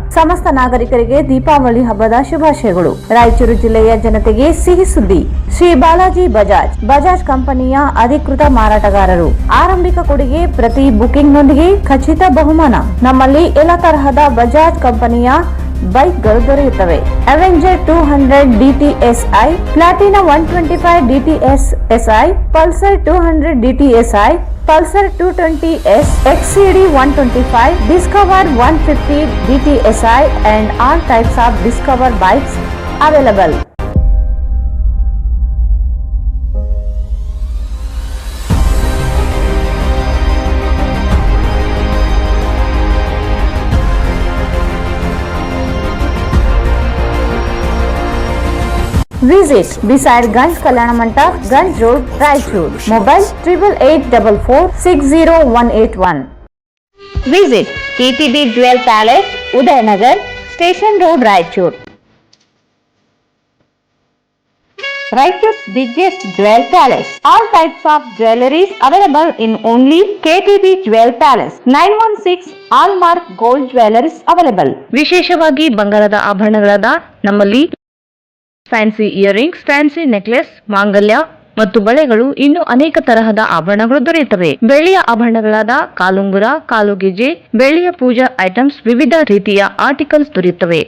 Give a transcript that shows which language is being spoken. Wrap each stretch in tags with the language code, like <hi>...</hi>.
<kn>ಸಮಸ್ತ ನಾಗರಿಕರಿಗೆ ದೀಪಾವಳಿ ಹಬ್ಬದ ಶುಭಾಶಯಗಳು. ರಾಯಚೂರು ಜಿಲ್ಲೆಯ ಜನತೆಗೆ ಸಿಹಿ ಸುದ್ದಿ. ಶ್ರೀ ಬಾಲಾಜಿ ಬಜಾಜ್ ಕಂಪನಿಯ ಅಧಿಕೃತ ಮಾರಾಟಗಾರರು. ಆರಂಭಿಕ ಕೊಡುಗೆ ಪ್ರತಿ ಬುಕಿಂಗ್ನೊಂದಿಗೆ ಖಚಿತ ಬಹುಮಾನ. ನಮ್ಮಲ್ಲಿ ಎಲ್ಲ ತರಹದ ಬಜಾಜ್ ಕಂಪನಿಯ ಬೈಕ್ಗಳು ದೊರೆಯುತ್ತವೆ.</kn> <en>Avenger 200 DTSI, Platina 125 DTSI, Pulsar 200 DTSI, Pulsar 220S, XCD 125, Discover 150 DTSI and all types of Discover bikes available. Visit beside Ganj Kalyana Mandap, Ganj Road, Raichur. Mobile 8844600181. Visit KTB Jewel Palace, Udayanagar, Station Road, Raichur. Raichur's biggest jewel palace. All types of jewelries available in only KTB Jewel Palace. 916 Hallmark Gold Jewelries available.</en> <kn>ವಿಶೇಷವಾಗಿ ಬಂಗಾರದ ಆಭರಣಗಳಾದ ನಮ್ಮಲ್ಲಿ fancy earrings, fancy necklace, ಮಾಂಗಲ್ಯ ಮತ್ತು ಬಳೆಗಳು, ಇನ್ನು ಅನೇಕ ತರಹದ ಆಭರಣಗಳು ದೊರೆಯುತ್ತವೆ. ಬೆಳ್ಳಿಯ ಆಭರಣಗಳಾದ ಕಾಲುಂಗುರ, ಕಾಲುಗೆಜೆ, ಬೆಳ್ಳಿಯ ಪೂಜಾ ಐಟಮ್ಸ್, ವಿವಿಧ ರೀತಿಯ ಆರ್ಟಿಕಲ್ಸ್ ದೊರೆಯುತ್ತವೆ.</kn>